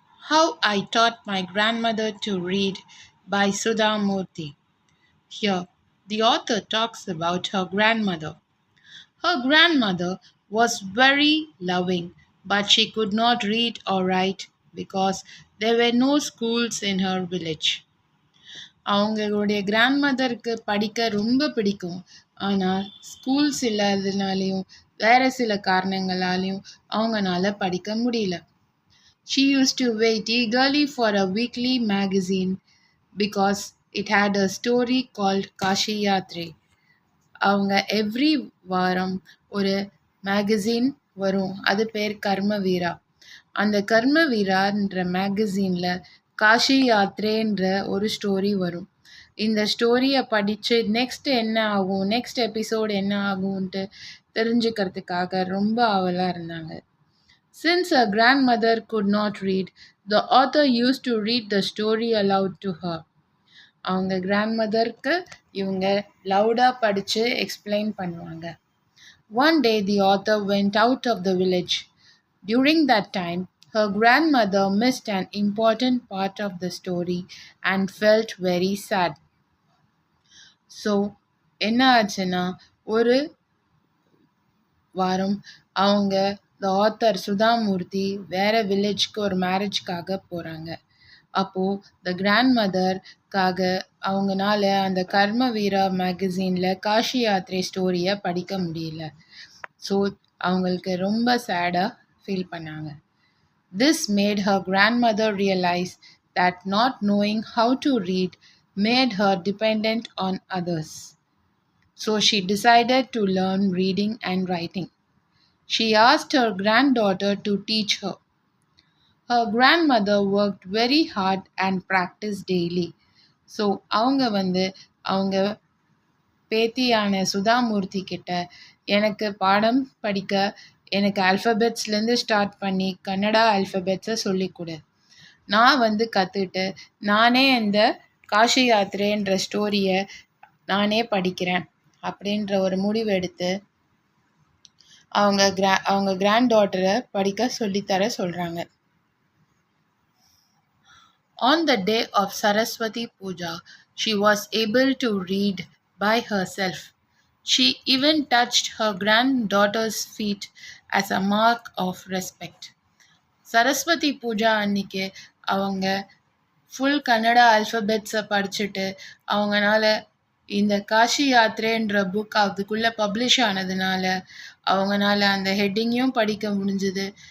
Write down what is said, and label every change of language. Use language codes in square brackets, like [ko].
[en] How I Taught My Grandmother to Read by Sudha Murthy. Here, the author talks about her grandmother. Her grandmother was very loving, but she could not read or write because there were no schools in her village. [ta] அவங்களுடைய கிராண்ட்மதருக்கு படிக்க ரொம்ப பிடிக்கும். ஆனால் schools இல்லாததுனாலயும், வேற சில காரணங்களாலயும் அவங்கனால படிக்க முடியல. [en] She used to wait eagerly for a weekly magazine because it had a story called Kashi Yatre. [ta] அவங்க எவ்ரி வாரம் ஒரு மேகசின் வரும். அது பேர் கர்ம வீரா. அந்த கர்ம வீரான்ற மேகசின்ல காஷி யாத்ரேன்ற ஒரு ஸ்டோரி வரும். இந்த ஸ்டோரியை படித்து நெக்ஸ்ட் என்ன ஆகும், நெக்ஸ்ட் எபிசோட் என்ன ஆகும்ன்ட்டு தெரிஞ்சுக்கிறதுக்காக ரொம்ப ஆவலாக இருந்தாங்க. [en] Since her grandmother could not read, the author used to read the story aloud to her. [ta] அவங்க கிராண்ட்மதருக்கு இவங்க லவுடாக படித்து எக்ஸ்பிளைன் பண்ணுவாங்க. [en] One day the author went out of the village. During that time, her grandmother missed an important part of the story and felt very sad. [ta] So, என்ன ஆச்சுன்னா ஒரு வாரம் அவங்க the author Sudha Murthy வேற வில்லேஜ்க்கு ஒரு மேரேஜ்க்காக போகிறாங்க. அப்போது த கிராண்ட் மதர்க்காக அவங்கனால அந்த கர்ம வீரா மேகசீனில் காஷி யாத்ரை ஸ்டோரியை படிக்க முடியல. ஸோ அவங்களுக்கு ரொம்ப சேடாக ஃபீல் பண்ணாங்க. [en] This made her grandmother realize that not knowing how to read made her dependent on others. So she decided to learn reading and writing. She asked her granddaughter to teach her. Her grandmother worked very hard and practiced daily. [ta] So அவங்க பேத்தியான சுதாமூர்த்தி கிட்ட எனக்கு பாடம் படிக்க எனக்கு ஆல்ஃபபெட்ஸ்லேருந்து start பண்ணி கன்னடா ஆல்ஃபபெட்ஸை சொல்லிக்கொடு. நான் கற்றுட்டு நானே இந்த காஷி யாத்திரைன்ற ஸ்டோரியை நானே படிக்கிறேன் அப்படின்ற ஒரு முடிவு எடுத்து அவங்க கிராண்ட் டாட்டரை படிக்க சொல்லித்தர சொல்கிறாங்க. [en] On the day of Saraswati Puja, she was able to read by herself. She even touched her granddaughter's feet as a mark of respect. [ta] Saraswati Pooja அன்னைக்கு அவங்க ஃபுல் கன்னடா ஆல்ஃபபெட்ஸை படிச்சுட்டு அவங்கனால இந்த காஷி யாத்ரேன்ற புக் அதுக்குள்ளே பப்ளிஷ் ஆனதுனால அவங்கனால அந்த ஹெட்டிங்கையும் படிக்க முடிஞ்சுது.